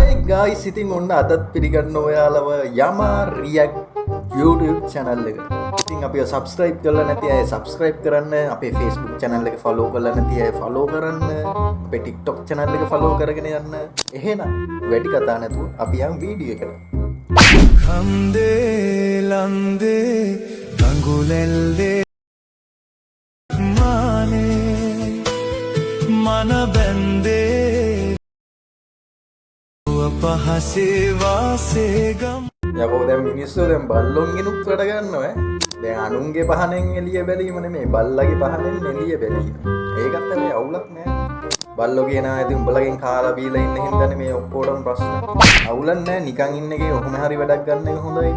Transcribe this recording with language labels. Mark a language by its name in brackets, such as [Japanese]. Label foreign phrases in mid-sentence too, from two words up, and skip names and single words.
[Sinhala] guys ඉතින් ඔන්න අදත් පිළිගන්න ඔයාලව යමා රියැක්ට් YouTube channel එක. ඉතින් අපිව subscribe කරලා නැති අය subscribe කරන්න, අපේ Facebook channel එක follow කරලා නැති අය follow කරන්න, අපේ TikTok channel එක follow කරගෙන යන්න. එහෙනම් වැඩි කතා නැතුව අපි යමු වීඩියෝ එකට. खंदे लंदे अंगुलेल्दे माने मन बंदे पहसे वासे गम යකෝ දැන් මිනිස්සු දැන් බල්ලොන්ගෙනුත් වැඩ ගන්නවා ඈ. දැන් අනුන්ගේ පහනෙන් එළිය බැලීම නෙමෙයි බල්ලගේ පහනෙන් එළිය බැලීම. ඒකත් මේ අවුලක් නෑ. බල්ලෝ කියනවා ඉතින් උඹලගෙන් කාලා බීලා ඉන්න හින්දානේ මේ ඔක්කොටම ප්‍රශ්න. අවුලක් නෑ නිකන් ඉන්න එකේ ඔහොම හරි වැඩක් ගන්න එක හොඳයි.